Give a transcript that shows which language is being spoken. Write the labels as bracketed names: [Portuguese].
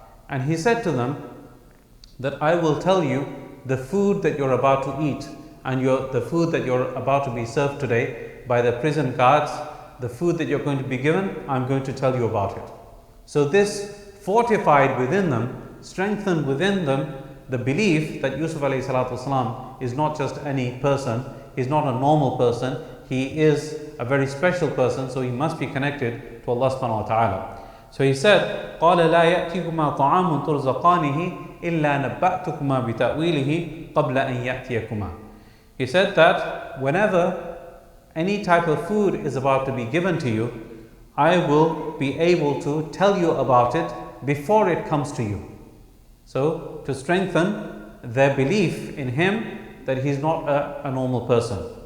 [English] And he said to them that I will tell you the food that you're about to eat and the food that you're about to be served today by the prison guards, the food that you're going to be given, I'm going to tell you about it. So this fortified within them, strengthened within them the belief that Yusuf alayhi salatu wasalam is not just any person, he's not a normal person, he is a very special person, so he must be connected to Allah subhanahu wa ta'ala. So he said, [Arabic] قَالَ لَا يَأْتِكُمَا طَعَامٌ تُرْزَقَانِهِ إِلَّا نَبَّأْتُكُمَا بِتَأْوِيلِهِ قَبْلَ أَنْ يَأْتِيَكُمَا. [English] He said that whenever any type of food is about to be given to you, I will be able to tell you about it before it comes to you. So to strengthen their belief in him that he's not a normal person.